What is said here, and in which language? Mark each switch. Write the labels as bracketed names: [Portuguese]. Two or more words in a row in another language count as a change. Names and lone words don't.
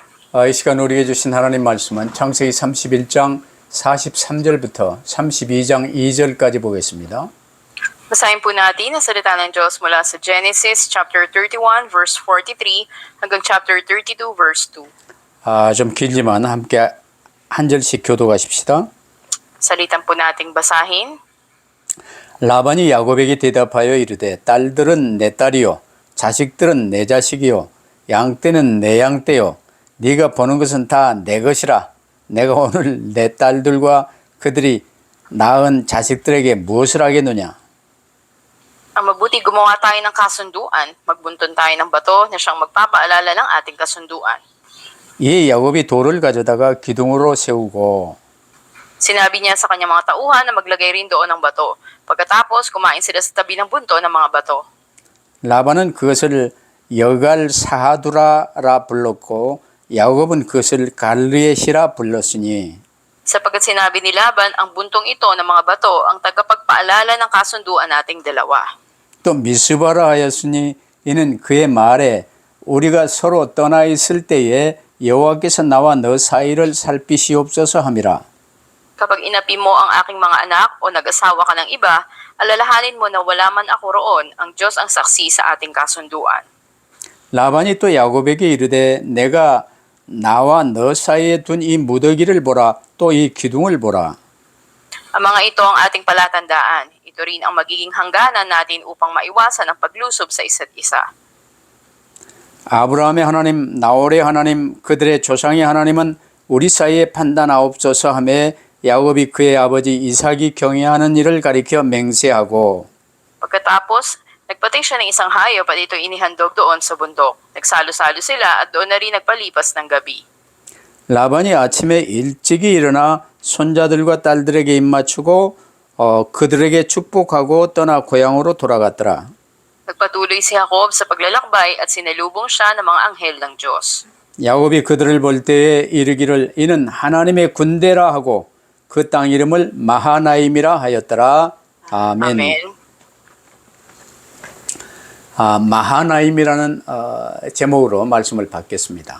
[Korean] 이 시간 우리에게 주신 하나님 말씀은 창세기 31장 43절부터 32장 2절까지 보겠습니다. [Filipino] Basahin po natin ang salita ng Diyos mula sa Genesis [English] chapter 31 verse 43 [Filipino] hanggang chapter 32 verse 2. [Korean] 좀 길지만 함께 한 절씩 교독하십시다. [Filipino] Salitan po nating basahin. [Korean] 라반이 야곱에게 대답하여 이르되 딸들은 내 딸이요 자식들은 내 자식이요 양떼는 내 양떼요 네가 보는 것은 다 내 것이라. 내가 오늘 내 딸들과 그들이 낳은 자식들에게 무엇을 하겠느냐. [Filipino] Ang mabuti gumawa tayo ng kasunduan, magbunton tayo ng bato na siyang magpapaalala ng ating kasunduan. [Korean] 이에 야곱이 돌을 가져다가 기둥으로 세우고 [Filipino] Sinabi niya sa kanyang mga tauhan na maglagay rin doon ng bato. Pagkatapos, kumain sila sa tabi ng bunto ng mga bato. [Korean] 라반은 그것을 여갈 사하두라라 불렀고 야곱은 그것을 갈르엣이라 불렀으니 [Filipino] Sapagkat sinabi ni Laban, ang buntong ito ng mga bato ang tagapagpaalala ng kasunduan nating dalawa. [Korean] 또 미스바라 하였으니 이는 그의 말에 우리가 서로 떠나 있을 때에 여호와께서 나와 너 사이를 살피시옵소서 함이라. [Filipino] Kapag inapi mo ang aking mga anak o nag-asawa ka ng iba, alalahanin mo na wala man ako roon, ang Diyos ang saksi sa ating kasunduan. [Korean] 라반이 또 야곱에게 이르되 내가 나와 너 사이에 둔 이 무더기를 보라 또 이 기둥을 보라. [Filipino] Ang mga ito ang ating palatandaan. Ito rin ang magiging hangganan natin upang maiwasan ang paglusob sa isa't isa. [Korean] 아브라함의 하나님 나홀의 하나님 그들의 조상의 하나님은 우리 사이에 판단하옵소서 하매 야곱이 그의 아버지 이삭이 경외하는 일을 가리켜 맹세하고 [Filipino] Pagkatapos, nagpating siya ng isang hayop at ito inihandog doon sa bundok. Nagsalo-salo sila at doon na rin nagpalipas ng gabi. [Korean] 라반이 아침에 일찍이 일어나 손자들과 딸들에게 입맞추고 그들에게 축복하고 떠나 고향으로 돌아갔더라. [Filipino] Nagpatuloy si Jacob sa paglalakbay at sinalubong siya ng mga anghel ng Diyos. [Korean] 야곱이 그들을 볼 때에 이르기를 이는 하나님의 군대라 하고 그 땅 이름을 마하나임이라 하였더라. 아멘. [English] Amen. [Korean] 마하나임이라는 제목으로 말씀을 받겠습니다.